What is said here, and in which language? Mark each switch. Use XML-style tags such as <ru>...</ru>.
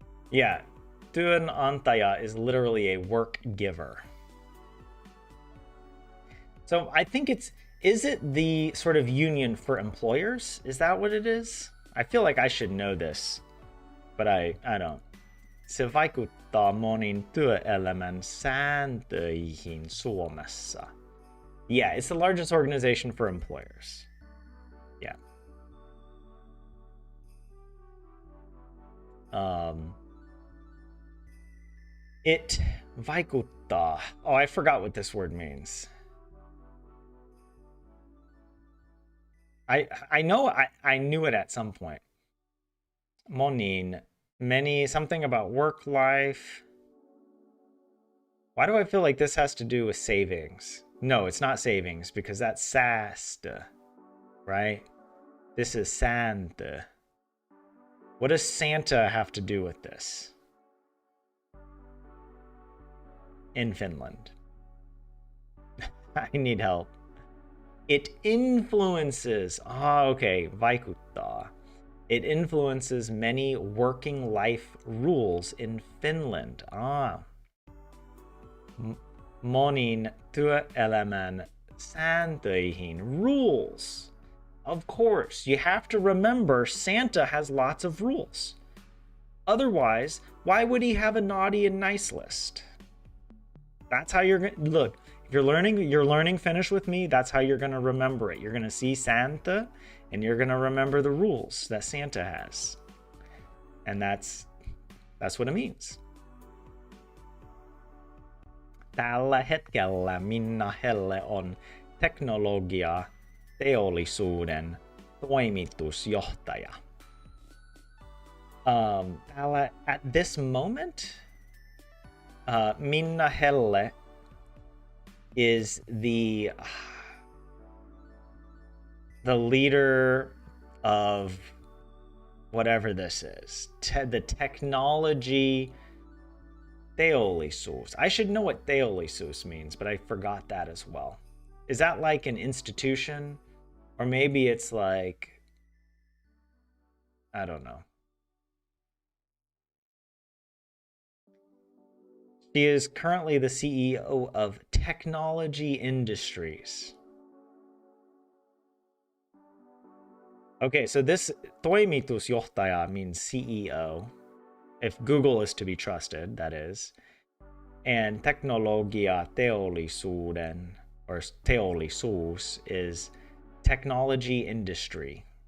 <en>Yeah, työnantaja is literally a work giver. So I think is it the sort of union for employers? Is that what it is? I feel like I should know this, but I don't.</en> <fi>Se vaikuttaa monin työelämän sääntöihin Suomessa.</fi> <en>Yeah, it's the largest organization for employers. Yeah. It vaikuttaa. Oh, I forgot what this word means. I know I knew it at some point. Monin, many, something about work life. Why do I feel like this has to do with savings? No, it's not savings because that's säästö, right? This is sääntö. What does Santa have to do with this? In Finland. I need help. It influences, okay, vaikuttaa. It influences many working life rules in Finland.</en> <fi>Monin työelämän sääntöihin, rules.</fi> <en>Of course, you have to remember Santa has lots of rules. Otherwise, why would he have a naughty and nice list? That's how you're going to look. If you're learning Finnish with me, that's how you're going to remember it. You're going to see Santa and you're going to remember the rules that Santa has. And that's what it means.</en> <fi>Tällä hetkellä Minna Helle on teknologiateollisuuden toimitusjohtaja.</fi> <en>At this moment, Minna Helle is the leader of whatever this is. The technology teollisuus. I should know what teollisuus means, but I forgot that as well. Is that like an institution? Or maybe it's like, I don't know. She is currently the CEO of Technology Industries. Okay, so this toimitusjohtaja means CEO. If Google is to be trusted, that is. And teknologiateollisuuden, or teollisuus, is technology industries.</en>